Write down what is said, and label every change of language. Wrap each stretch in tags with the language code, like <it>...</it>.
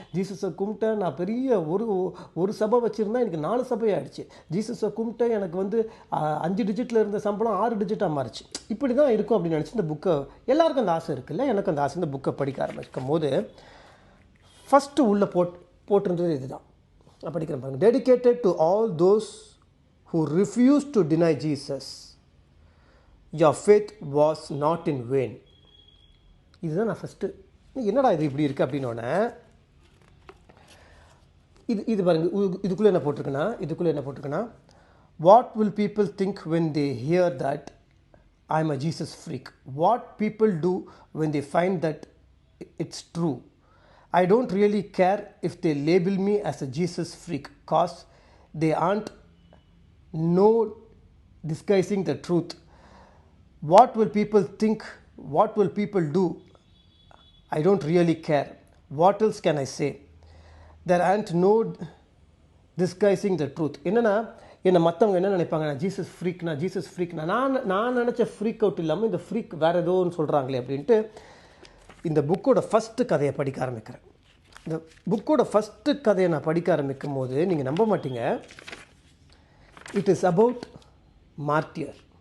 <ta>ஜீசஸை கும்பிட்டேன், நான் பெரிய ஒரு சபை வச்சுருந்தேன், எனக்கு 4 சபை ஆகிடுச்சு. ஜீசஸை கும்பிட்டேன், எனக்கு வந்து 5 டிஜிட்டில் இருந்த சம்பளம் 6 டிஜிட்டாக மாறிச்சு. இப்படி தான் இருக்கும் அப்படின்னு நினச்சி இந்த புக்கை, எல்லாருக்கும் அந்த ஆசை இருக்குல்ல, எனக்கு அந்த ஆசை. இந்த புக்கை படிக்க ஆரம்பிக்கும் போது ஃபஸ்ட்டு உள்ளே போட்டிருந்தது இதுதான். நான் படிக்கிறேன் பாருங்க.</ta> <en>Dedicated to all those who refused to deny Jesus, your faith was not in vain.</en> <ta>இதுதான் நான் ஃபஸ்ட்டு, என்னடா இது இப்படி இருக்குது அப்படின்னோடனே இது பாருங்க, இதுக்குள்ளே என்ன போட்டிருக்குன்னா</ta> <en>what will people think when they hear that I am a Jesus freak? What people do when they find that it's true? I don't really care if they label me as a Jesus freak, cause they aren't no disguising the truth. What will people think? What will people do? I don't really care. What else can I say? There aren't no disguising the truth.</en> <ta>என்னன்னா என்னை மற்றவங்க என்ன நினைப்பாங்க, நான் Jesus ஃப்ரீக்னா நான் நினச்ச freak out இல்லாமல் இந்த ஃப்ரீக் வேறு ஏதோன்னு சொல்கிறாங்களே அப்படின்ட்டு இந்த புக்கோட ஃபஸ்ட்டு கதையை படிக்க ஆரம்பிக்கிறேன். இந்த புக்கோட ஃபஸ்ட்டு கதையை நான் படிக்க ஆரம்பிக்கும் போது நீங்கள் நம்ப மாட்டீங்க,</ta> <en>It is about martyr.</en>